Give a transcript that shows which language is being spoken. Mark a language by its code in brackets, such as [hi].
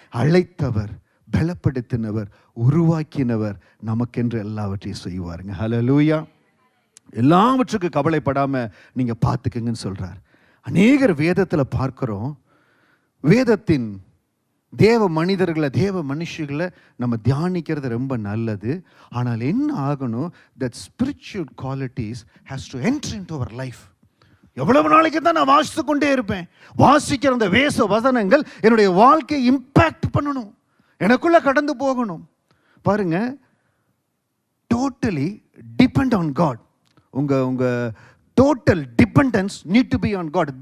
[ta] அழைத்தவர், பலப்படுத்தினவர், உருவாக்கினவர் நமக்கென்று எல்லாவற்றையும் செய்வாருங்க. ஹல்லேலூயா. எல்லாவற்றுக்கும் கவலைப்படாமல் நீங்கள் பார்த்துக்குங்கன்னு சொல்கிறார். அநேகர் வேதத்தில் பார்க்குறோம், வேதத்தின் தேவ மனிதர்களை, தேவ மனுஷர்களை நம்ம தியானிக்கிறது ரொம்ப நல்லது. ஆனால் என்ன ஆகணும், [en] that spiritual qualities has to enter into our life. [ta] எவ்வளவு நாளைக்கு தான் நான் வாசித்து கொண்டே இருப்பேன்? வாசிக்கிற அந்த வேத வசனங்கள் என்னுடைய வாழ்க்கையை இம்பேக்ட் பண்ணணும், எனக்குள்ள கடந்து போகணும். [en] பாருங்க, totally depend on God. உங்க total dependence need to be on God.